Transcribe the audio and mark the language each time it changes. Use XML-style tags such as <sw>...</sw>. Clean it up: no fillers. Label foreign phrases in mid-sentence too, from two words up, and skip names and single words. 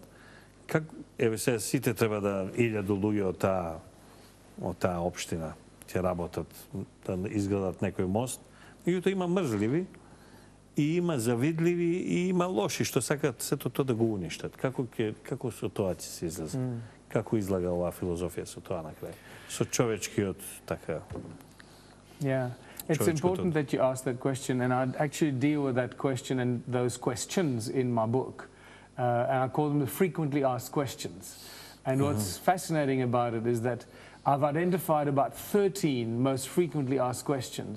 <mk>Еве се сите треба да 1000 луѓе од таа општина ќе работат, да изградат некој мост. Меѓутоа има мрзливи и има завидливи и има лоши што сакаат сето тоа да го уништат. Како со тоа ќе се излезе? Како излага оваа филозофија со тоа на крај? Со човечкиот така.</mk> <en>Yeah. It's important that you ask that question, and I actually deal with that question and those questions in my book. And I call them the frequently asked questions. And what's fascinating about it is that I've identified about 13 most frequently asked questions.</en>